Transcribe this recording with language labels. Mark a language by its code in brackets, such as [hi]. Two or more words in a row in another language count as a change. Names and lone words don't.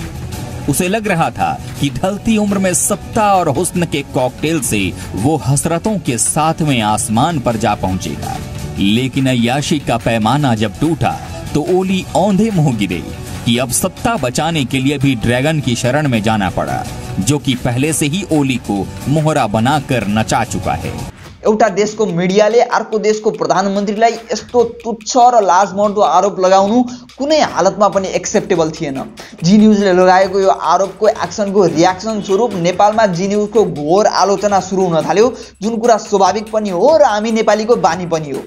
[hi] उसे लग रहा था कि ढलती उम्र में सत्ता और हुस्न के कॉकटेल से वो हसरतों के 7वें आसमान पर जा पहुंचेगा। लेकिन अय्याशी का पैमाना जब टूटा तो ओली औंधे मुंह गिरे कि अब सत्ता बचाने के लिए भी ड्रैगन की शरण में जाना पड़ा, जो कि पहले से ही ओली को मोहरा बनाकर नचा चुका है। [ne] एउटा देशको मिडियाले अर्को देशको प्रधानमन्त्रीलाई यस्तो तुच्छ र लाजमर्दो आरोप लगाउनु कुनै हालतमा पनि एक्सेप्टेबल थिएन। जी न्युजले लगाएको यो आरोपको एक्सनको रियाक्सन स्वरूप नेपालमा जी न्युजको घोर आलोचना सुरु हुन थाल्यो, जुन कुरा स्वाभाविक पनि हो र हामी नेपालीको बानी पनि हो।